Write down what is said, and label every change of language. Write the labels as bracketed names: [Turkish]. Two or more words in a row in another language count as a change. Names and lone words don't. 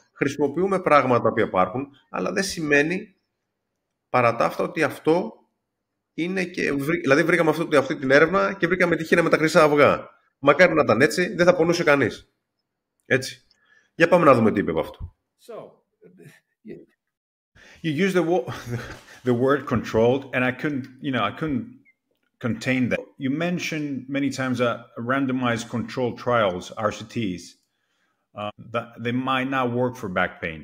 [Greek] Χρησιμοποιούμε πράγματα που υπάρχουν, αλλά δεν σημαίνει παρά τα αυτά ότι αυτό είναι και... Δηλαδή βρήκαμε αυτή την έρευνα και βρήκαμε τυχαία με τα χρυσά αυγά. Μακάρι να ήταν έτσι, δεν θα πονούσε κανείς. Έτσι. Για πάμε να δούμε τι είπε από αυτό. [English] You used the word controlled, and I couldn't contain that. You mentioned many times randomized controlled trials, RCTs, that they might not work for back pain.